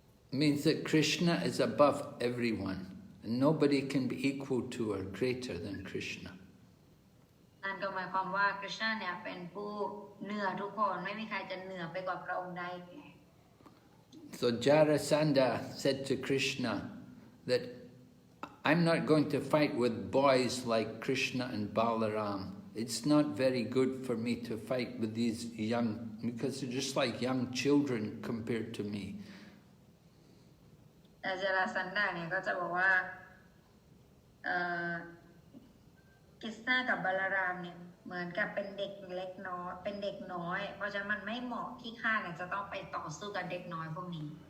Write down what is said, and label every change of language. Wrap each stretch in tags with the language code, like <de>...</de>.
<en>Means that Krishna is above everyone, and nobody can be equal to or greater than Krishna.</en> <th>นั่นก็หมายความว่าคริชนาเนี่ยเป็นผู้เหนือทุกคนไม่มีใครจะเหนือไปกว่าพระองค์ใด</th> <en>So Jarasandha said to Krishna that I'm not going to fight with boys like Krishna and Balaram. It's not very good for me to fight with these young, because they're just like young children compared to me.</en> <th>แต่จาราสันดาเนี่ยก็จะบอกว่าคริชนากับบาลารามเนี่ยเหมือนกับเป็นเด็กเล็กน้อยเป็นเด็กน้อยเพราะฉะนั้นมันไม่เหมาะที่ข้าเนี่ยจะต้องไปต่อสู้กับเด็กน้อยพวกนี้</th>